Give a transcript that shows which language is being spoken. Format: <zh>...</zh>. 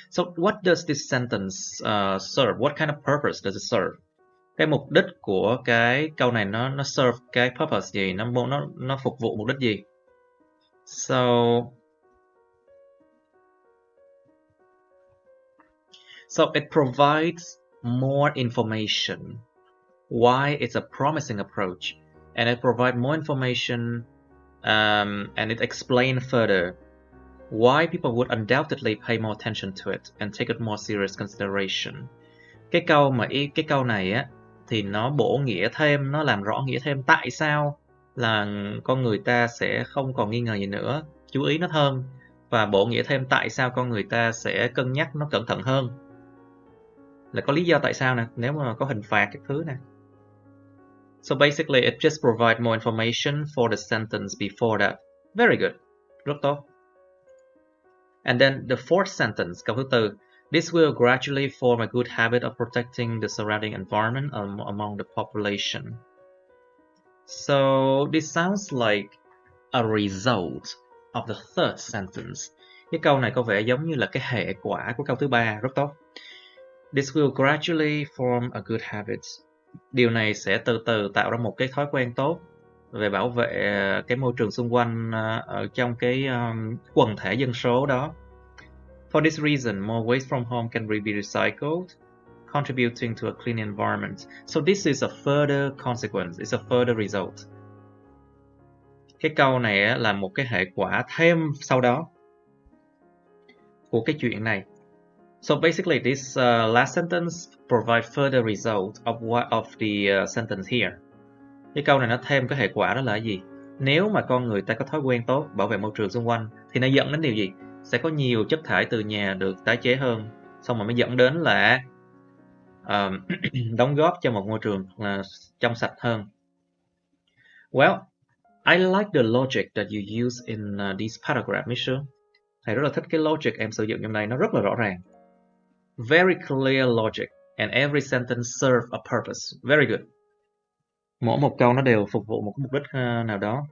<en>So what does this sentence serve? What kind of purpose does it serve?</en> <vi>Cái mục đích của cái câu này nó serve cái purpose gì? Nó phục vụ mục đích gì?</vi> <en>So it provides more information why it's a promising approach, and it provides more information and it explains further why people would undoubtedly pay more attention to it and take it more serious consideration.</en> <vi>Cái câu này á thì nó bổ nghĩa thêm, nó làm rõ nghĩa thêm tại sao là con người ta sẽ không còn nghi ngờ gì nữa, chú ý nó hơn, và bổ nghĩa thêm tại sao con người ta sẽ cân nhắc nó cẩn thận hơn. Là có lý do tại sao nè, nếu mà có hình phạt các thứ nè.</vi> <en>So basically it just provides more information for the sentence before that. Very good.</en> <vi>Rất tốt.</vi> <en>And then the fourth sentence,</en> <vi>câu thứ tư.</vi> <en>This will gradually form a good habit of protecting the surrounding environment among the population. So this sounds like a result of the third sentence.</en> <vi>Cái câu này có vẻ giống như là cái hệ quả của câu thứ ba. Rất tốt.</vi> <en>This will gradually form a good habit.</en> <vi>Điều này sẽ từ từ tạo ra một cái thói quen tốt về bảo vệ cái môi trường xung quanh ở trong cái quần thể dân số đó.</vi> <en>For this reason, more waste from home can be recycled, contributing to a clean environment. So this is a further consequence, it's a further result.</en> <vi>Cái câu này là một cái hệ quả thêm sau đó của cái chuyện này.</vi> <en>So basically, this last sentence provides further result of the sentence here.</en> <vi>Cái câu này nó thêm cái hệ quả đó là gì? Nếu mà con người ta có thói quen tốt bảo vệ môi trường xung quanh thì nó dẫn đến điều gì? Sẽ có nhiều chất thải từ nhà được tái chế hơn, xong rồi mới dẫn đến là đóng góp cho một môi trường trong sạch hơn.</vi> <en>Well, I like the logic that you use in this paragraph, Michelle.</en> <vi>Thầy rất là thích cái logic em sử dụng trong này, nó rất là rõ ràng.</vi> <en>Very clear logic, and every sentence serve a purpose. Very good.</en> <vi>Mỗi một câu nó đều phục vụ một mục đích nào đó.</vi>